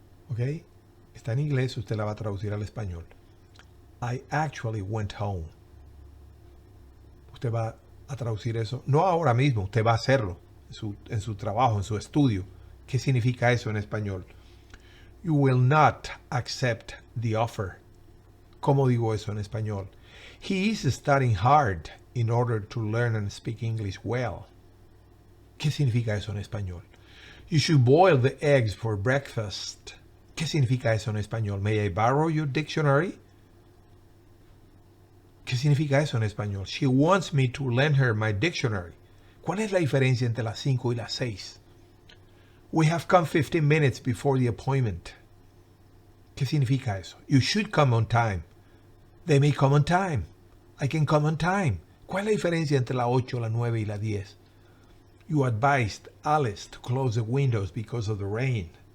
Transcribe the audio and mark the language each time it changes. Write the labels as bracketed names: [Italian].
[Spanish] ¿Ok? Está en inglés, usted la va a traducir al español. [English] I actually went home. [Spanish] Usted va a traducir eso. No ahora mismo, usted va a hacerlo en su trabajo, en su estudio. ¿Qué significa eso en español? [English] You will not accept the offer. [Spanish] ¿Cómo digo eso en español? [English] He is studying hard in order to learn and speak English well. [Spanish] ¿Qué significa eso en español? [English] You should boil the eggs for breakfast. [Spanish] ¿Qué significa eso en español? [English] May I borrow your dictionary? [Spanish] ¿Qué significa eso en español? [English] She wants me to lend her my dictionary. [Spanish] ¿Cuál es la diferencia entre las 5 y las 6? [English] We have come 15 minutes before the appointment. [Spanish] ¿Qué significa eso? [English] You should come on time. They may come on time. I can come on time. [Spanish] ¿Cuál es la diferencia entre la 8, la 9 y la 10? [English] You advised Alice to close the windows because of the rain.